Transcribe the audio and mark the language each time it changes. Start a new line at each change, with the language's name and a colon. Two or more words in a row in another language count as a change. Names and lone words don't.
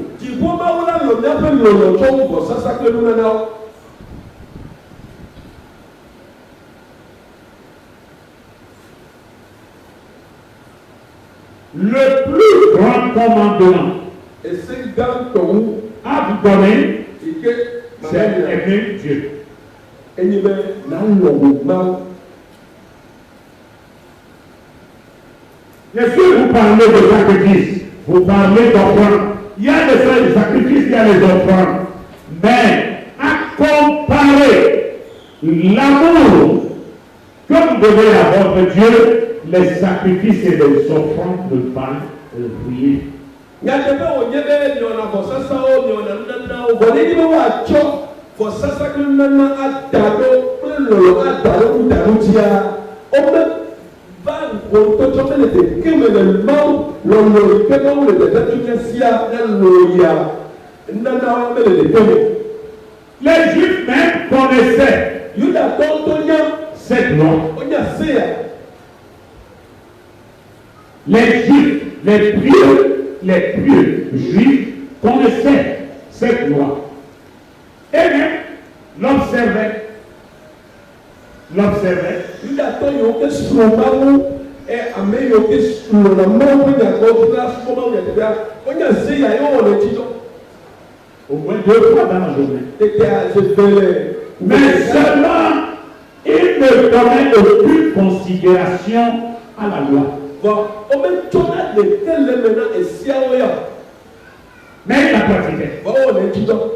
Ewe: Dziƒo Mawu la lɔ míaƒe lɔlɔ tso vɔsasa kple nunanawo.
French: Le plus grand commandement
Ewe: Ese gãtɔwu
French: à vous donner,
Ewe: yi ke
French: c'est aimer Dieu.
Ewe: enyi be na lɔ wò Mawu.
French: Bien sûr, vous parlez de sacrifice, vous parlez d'offrande. Il y a des sacrifices, il y a les offrandes. Mais à comparer l'amour que vous devez à votre Dieu, les sacrifices et les offrandes ne valent rien.
Ewe: Nyateƒe wònye be miɔna vɔsasawo miɔna nunanawo vɔ ne nyi be woatsɔ vɔsasa kple nunana ada ɖo kple lɔlɔ ada ɖo ŋutanu dzia wobe va ŋgɔtɔtsɔ be le deke me le Mawu lɔlɔ yi ke Mawu le dede sia ne lɔya nunanawo be le deke me.
French: Les Juifs même connaissaient
Ewe: Yudatɔwo to nya
French: cette loi.
Ewe: wonya seya.
French: Les Juifs, les pieux Juifs connaissaient cette loi. Et même l'observaient.
Ewe: Yudatɔ yiwo ke srɔ̃ Mawu ame yiwo ke srɔ̃na Mawu ƒe nyagblɔɖi la subɔ Mawu nyateƒea wonya seya ye wowɔ le edzi dzɔ.
French: Au moins 2 fois dans la journée. Tete a se fait Mais seulement Il ne donnait aucune considération à la loi. Mais il la pratiquait.